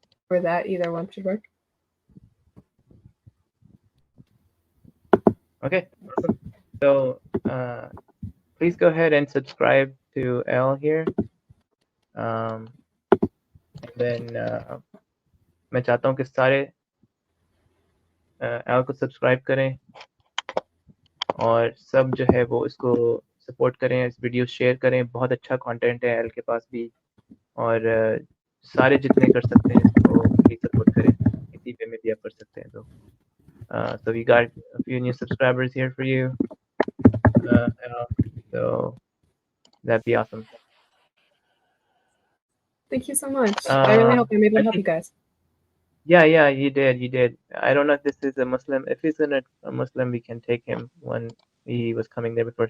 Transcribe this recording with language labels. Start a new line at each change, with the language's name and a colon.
English: Or that, either one should work. Okay, awesome. So please go ahead and subscribe to L here. And then
Hindi: मैं चाहता हूँ कि सारे L को subscribe करें और सब जो है वो इसको सपोर्ट करें, इस वीडियो शेयर करें। बहुत अच्छा कंटेंट है L के पास भी, और सारे जितने कर सकते हैं इसको प्लीज सपोर्ट करें, किसी पे में भी आप कर सकते हैं। तो
English: so we got a few new subscribers here for you, so that'd be awesome. Thank you so much. I really hope I'm able to help you guys. Yeah, you did. I don't know if this is a Muslim. If he's a Muslim, we can take him when he was coming there before.